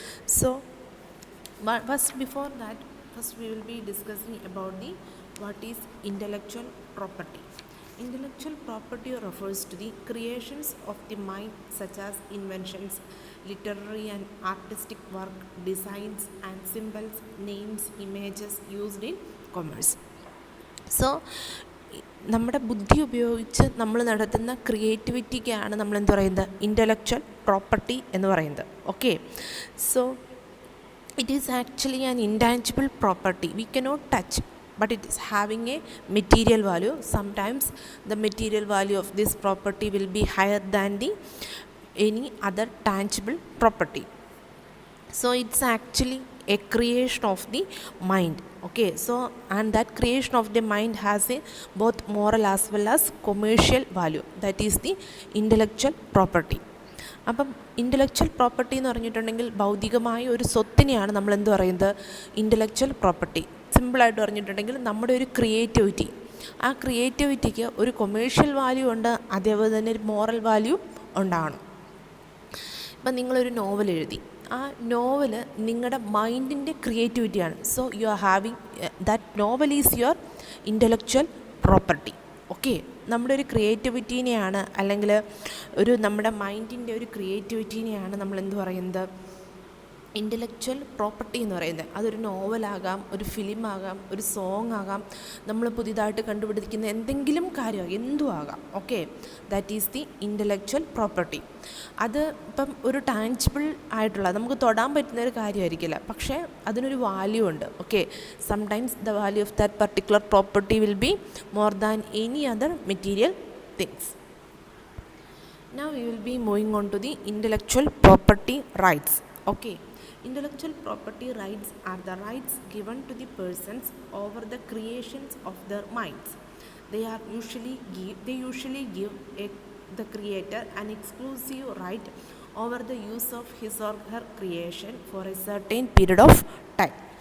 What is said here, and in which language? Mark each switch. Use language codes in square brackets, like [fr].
[en] So but first we will be discussing about the what is intellectual property. Intellectual property refers to the creations of the mind such as inventions, literary and artistic work, designs and symbols, names, images used in commerce. [ml] So നമ്മുടെ ബുദ്ധി ഉപയോഗിച്ച് നമ്മൾ നടത്തുന്ന ക്രിയേറ്റിവിറ്റിക്കാണ് നമ്മൾ എന്ത് പറയുന്നത്, intellectual property എന്ന് പറയുന്നത്, okay. [en] So it is actually an intangible property we cannot touch, but it is having a material value. Sometimes the material value of this property will be higher than the any other tangible property. So it's actually a creation of the mind, okay. So and that creation of the mind has a both moral as well as commercial value, that is the intellectual property. [ml] അപ്പം intellectual property എന്ന് പറഞ്ഞിട്ടുണ്ടെങ്കിൽ ഭൗതികമായ ഒരു സ്വത്തിനെയാണ് നമ്മൾ എന്ത് പറയുന്നത്, intellectual property. സിമ്പിളായിട്ട് പറഞ്ഞിട്ടുണ്ടെങ്കിൽ നമ്മുടെ ഒരു ക്രിയേറ്റിവിറ്റി, ആ ക്രിയേറ്റിവിറ്റിക്ക് ഒരു കൊമേഴ്ഷ്യൽ വാല്യൂ ഉണ്ട്, അതേപോലെ തന്നെ ഒരു മോറൽ വാല്യൂ ഉണ്ടാകണം. ഇപ്പം നിങ്ങളൊരു നോവൽ എഴുതി, ആ നോവല് നിങ്ങളുടെ മൈൻഡിൻ്റെ ക്രിയേറ്റിവിറ്റിയാണ്. [en] So you are having that novel is your intellectual property, okay. [ml] നമ്മുടെ ഒരു ക്രിയേറ്റിവിറ്റീനെയാണ്, അല്ലെങ്കിൽ ഒരു നമ്മുടെ മൈൻഡിൻ്റെ ഒരു ക്രിയേറ്റിവിറ്റീനെയാണ് നമ്മൾ എന്ത് പറയുന്നത്, ഇൻ്റലക്ച്വൽ പ്രോപ്പർട്ടി എന്ന് പറയുന്നത്. അതൊരു നോവലാകാം, ഒരു ഫിലിമാകാം, ഒരു സോങ് ആകാം, നമ്മൾ പുതിയതായിട്ട് കണ്ടുപിടിക്കുന്ന എന്തെങ്കിലും കാര്യമാകാം, എന്തും ആകാം, okay. [en] That is the intellectual property. [ml] അത് ഇപ്പം ഒരു ടാഞ്ചിബിൾ ആയിട്ടുള്ള നമുക്ക് തൊടാൻ പറ്റുന്ന ഒരു കാര്യമായിരിക്കില്ല, പക്ഷേ അതിനൊരു വാല്യൂ ഉണ്ട്, okay. [en] Sometimes the value of that particular property will be more than any other material things. Now we will be moving on to the intellectual property rights, okay. Intellectual property rights are the rights given to the persons over the creations of their minds. They usually give the creator an exclusive right over the use of his or her creation for a certain period of time.